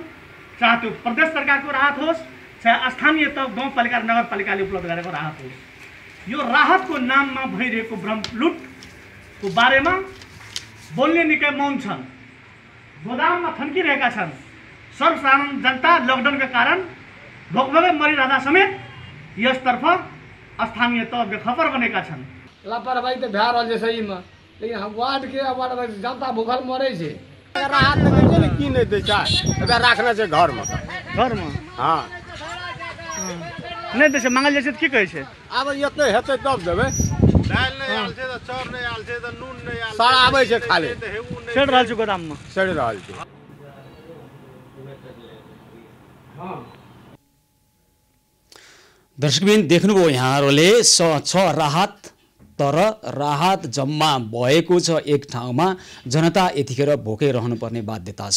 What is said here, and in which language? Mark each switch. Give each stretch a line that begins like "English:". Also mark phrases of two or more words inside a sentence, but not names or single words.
Nepali: चाहे त्यो प्रदेश सरकारको राहत होस्, चाहे स्थानीय तह गाउँपालिका र नगरपालिकाले उपलब्ध गरेको राहत होस्, यो राहतको नाममा भइरहेको ब्रह्मलुटको बारेमा बोल्ने निकै मौन छन्। गोदाममा थन्किरहेका छन्। सर्वसाधारण जनता लकडाउनका कारण भोकभोकै मरिरहँदा समेत यसतर्फ स्थानीय तह बेखबर बनेका छन्।
Maithili: लापरवाही त भए रहल छै सही में, लेकिन हम वार्ड के जनता भूखल मरे छै। राहत की नहीं दै छै, राखना छै घर में। हाँ नहीं दै छै, मांगल जाइ छै त की कहै छै? अब एते हेतै तब देबै। दाल नहीं आल छै त चाउर नहीं आल छै त नून नहीं आल, सारा आबै छै खाली। सड़ रहल छै गोदाममा, सड़ रहल छै।
Nepali: दर्शकबिन देख्नुभयो यहाँहरुले छ राहत, तर राहत जम्मा भएको छ एक ठाउँमा। जनता यतिखेर भोकै रहनुपर्ने बाध्यता छ।